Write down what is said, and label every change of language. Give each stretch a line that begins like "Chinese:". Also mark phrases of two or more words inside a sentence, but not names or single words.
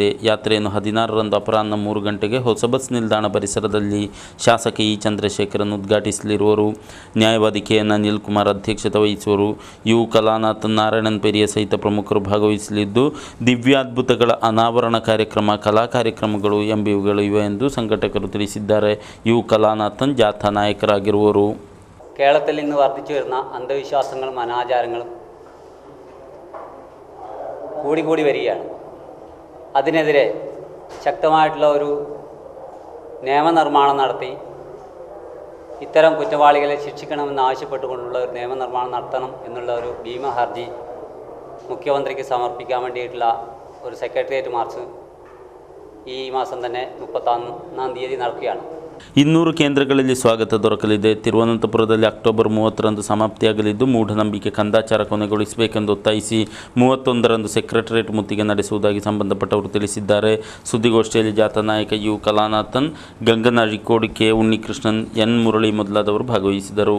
Kannada: ಯಾತ್ರೆಯನ್ನು 16ರಂದು ಅಪರಾಹ್ನ 3 ಗಂಟೆಗೆ ಹೊಸ ಬಸ್ ನಿಲ್ದಾಣ ಪರಿಸರದಲ್ಲಿ ಶಾಸಕ ಇ ಚಂದ್ರಶೇಖರನ್ ಉದ್ಘಾಟಿಸಲಿರುವರು. ನ್ಯಾಯವಾದಿ KN ಅನಿಲ್ ಕುಮಾರ್ ಅಧ್ಯಕ್ಷತೆ ವಹಿಸುವರು. ಯು ಕಲಾನಾಥನ್, ನಾರಾಯಣನ್ ಪೆರಿಯ ಸಹಿತ ಪ್ರಮುಖರು ಭಾಗವಹಿಸಲಿದ್ದು, ದಿವ್ಯಾದ್ಭುತಗಳ ಅನಾವರಣ ಕಾರ್ಯಕ್ರಮ, ಕಲಾ ಕಾರ್ಯಕ್ರಮಗಳು ಎಂಬಿವುಗಳು ಇವೆ ಎಂದು ಸಂಘಟಕರು ತಿಳಿಸಿದ್ದಾರೆ. ಯು ಕಲಾನಾಥನ್ ಜಾಥಾ ನಾಯಕರಾಗಿರುವರು.
Malayalam: കേരളത്തിൽ ഇന്ന് വർദ്ധിച്ചു വരുന്ന അന്ധവിശ്വാസങ്ങളും അനാചാരങ്ങളും കൂടി വരികയാണ്. അതിനെതിരെ ശക്തമായിട്ടുള്ള ഒരു നിയമനിർമ്മാണം നടത്തി ഇത്തരം കുറ്റവാളികളെ ശിക്ഷിക്കണമെന്ന് ആവശ്യപ്പെട്ടുകൊണ്ടുള്ള ഒരു നിയമനിർമ്മാണം നടത്തണം എന്നുള്ള ഒരു ഭീമ ഹർജി മുഖ്യമന്ത്രിക്ക് സമർപ്പിക്കാൻ വേണ്ടിയിട്ടുള്ള ഒരു
English: secretariat march
Malayalam: ഈ മാസം തന്നെ 31-ാം തീയതി നടക്കുകയാണ്.
Kannada: 200 ಕೇಂದ್ರಗಳಲ್ಲಿ ಸ್ವಾಗತ ದೊರಕಲಿದೆ. ತಿರುವನಂತಪುರದಲ್ಲಿ ಅಕ್ಟೋಬರ್ 30ರಂದು ಸಮಾಪ್ತಿಯಾಗಲಿದ್ದು, ಮೂಢನಂಬಿಕೆ ಕಂದಾಚಾರ ಕೊನೆಗೊಳಿಸಬೇಕೆಂದು ಒತ್ತಾಯಿಸಿ 31ರಂದು ಸೆಕ್ರೆಟರಿಯೇಟ್ ಮುತ್ತಿಗೆ ನಡೆಸುವುದಾಗಿ ಸಂಬಂಧಪಟ್ಟವರು ತಿಳಿಸಿದ್ದಾರೆ. ಸುದ್ದಿಗೋಷ್ಠಿಯಲ್ಲಿ ಜಾಥಾ ನಾಯಕ ಯು ಕಲಾನಾಥನ್, ಗಂಗನ ಅಳಿಕೋಡು, ಕೆ ಉನ್ನಿಕೃಷ್ಣನ್, ಎನ್ ಮುರಳಿ ಮೊದಲಾದವರು ಭಾಗವಹಿಸಿದರು.